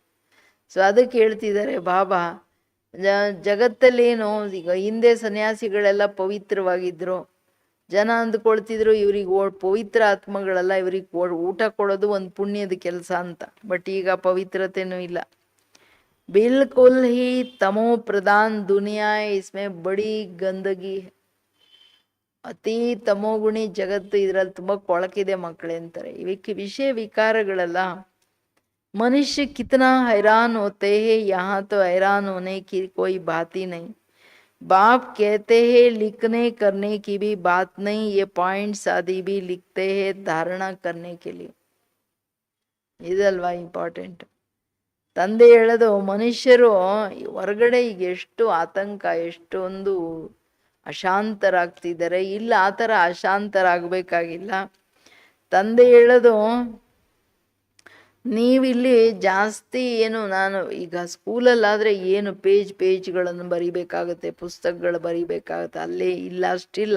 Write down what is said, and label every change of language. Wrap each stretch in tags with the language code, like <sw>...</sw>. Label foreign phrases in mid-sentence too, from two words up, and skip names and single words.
<kn>ಸೊ ಅದಕ್ಕೆ ಹೇಳ್ತಿದ್ದಾರೆ ಬಾಬಾ, ಜಗತ್ತಲ್ಲೇನು ಈಗ ಹಿಂದೆ ಸನ್ಯಾಸಿಗಳೆಲ್ಲ ಪವಿತ್ರವಾಗಿದ್ರು, ಜನ ಅಂದ್ಕೊಳ್ತಿದ್ರು ಇವ್ರಿಗೆ ಪವಿತ್ರ ಆತ್ಮಗಳೆಲ್ಲ, ಇವ್ರಿಗೆ ಊಟ ಕೊಡೋದು ಒಂದು ಪುಣ್ಯದ ಕೆಲಸ ಅಂತ. ಬಟ್ ಈಗ ಪವಿತ್ರತೆನೂ ಇಲ್ಲ.</kn> <hi>बिल्कुल ही तमो प्रधान दुनिया, इसमें बड़ी गंदगी,</hi> <kn>ಅತಿ ತಮೋಗುಣಿ ಜಗತ್ತು, ಇದ್ರಲ್ಲಿ ತುಂಬ ಕೊಳಕಿದೆ ಮಕ್ಕಳೇ ಅಂತಾರೆ. ಇವಕ್ಕೆ ವಿಷಯ ವಿಕಾರಗಳೆಲ್ಲ.</kn> <hi>मनुष्य कितना हैरान होते हैं, यहाँ तो हैरान होने की कोई बात ही नहीं. बाप कहते हैं लिखने करने की भी बात नहीं, ये पॉइंट्स आदि भी लिखते हैं धारणा करने के लिए.</hi> <kn>ಇದಲ್ವಾ ಇಂಪಾರ್ಟೆಂಟ್. ತಂದೆ ಹೇಳೋದು, ಮನುಷ್ಯರು ಹೊರಗಡೆ ಈಗ ಎಷ್ಟು ಆತಂಕ, ಎಷ್ಟೊಂದು ಅಶಾಂತರಾಗ್ತಿದ್ದಾರೆ. ಇಲ್ಲ, ಆ ಥರ ಅಶಾಂತರಾಗಬೇಕಾಗಿಲ್ಲ. ತಂದೆ ಹೇಳೋದು, ನೀವಿಲ್ಲಿ ಜಾಸ್ತಿ ಏನು, ನಾನು ಈಗ ಸ್ಕೂಲಲ್ಲಾದರೆ ಏನು ಪೇಜ್ಗಳನ್ನು ಬರಿಬೇಕಾಗುತ್ತೆ, ಪುಸ್ತಕಗಳು ಬರಿಬೇಕಾಗುತ್ತೆ, ಅಲ್ಲೇ ಇಲ್ಲ ಅಷ್ಟಿಲ್ಲ.</kn>